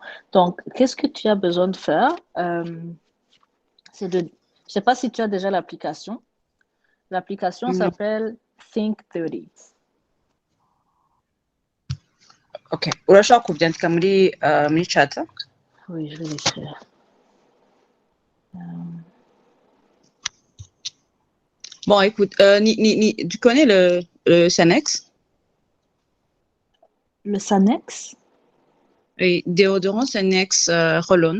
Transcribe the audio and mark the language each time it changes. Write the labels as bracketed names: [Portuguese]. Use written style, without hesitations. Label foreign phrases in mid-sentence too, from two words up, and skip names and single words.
[French] Donc, qu'est-ce que tu as besoin de faire? C'est de, je ne sais pas si tu as déjà l'application. L'application s'appelle Think30. [Rundi] Ok. Urashobora kubyandika muri chat? [French] Oui, je vais l'écrire. Bon, écoute, tu connais le Sanex? Le Sanex? Oui, déodorant Sanex Roll-On.